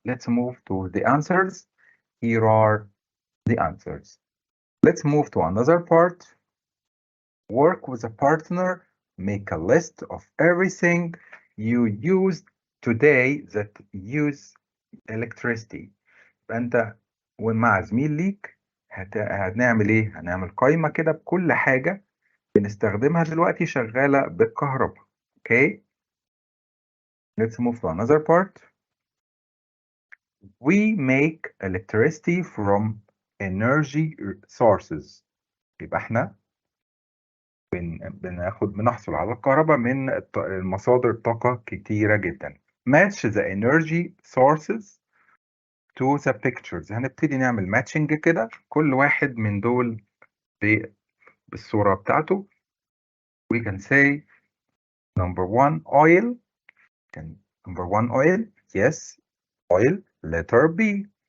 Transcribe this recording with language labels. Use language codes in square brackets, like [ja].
[en] Let's move to the answers. Here are the answers. Let's move to another part. Work with a partner. Make a list of everything you use today that use electricity. [ar] فأنت ومع زميل ليك هنعمل إيه؟ هنعمل قائمة كده بكل حاجة بنستخدمها دلوقتي شغالة بالكهرباء. [en] Okay? Let's move to another part. We make electricity from energy sources. [ar] يبقى احنا بنحصل على الكهرباء من مصادر طاقة كتيرة جدا. [en] Match the energy sources to the pictures. [ar] هنبتدي نعمل ماتشنج كده كل واحد من دول بالصورة بتاعته. [en] We can say number one oil. Number one oil. Yes, oil. Letter B.